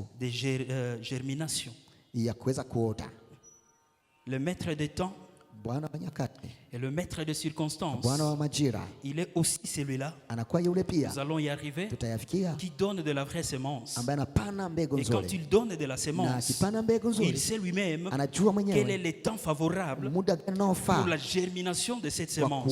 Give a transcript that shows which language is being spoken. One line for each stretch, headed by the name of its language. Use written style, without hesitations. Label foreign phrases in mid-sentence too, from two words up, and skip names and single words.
French: de germination.
Swahili: ya kuweza kuota.
French: Le maître des temps
Swahili: Bwana wa nyakati
French: Et le maître de circonstances, il est aussi celui-là, nous allons y arriver, qui donne de la vraie semence. Et quand il donne de la semence, il sait lui-même quel est le temps favorable pour la germination de cette semence.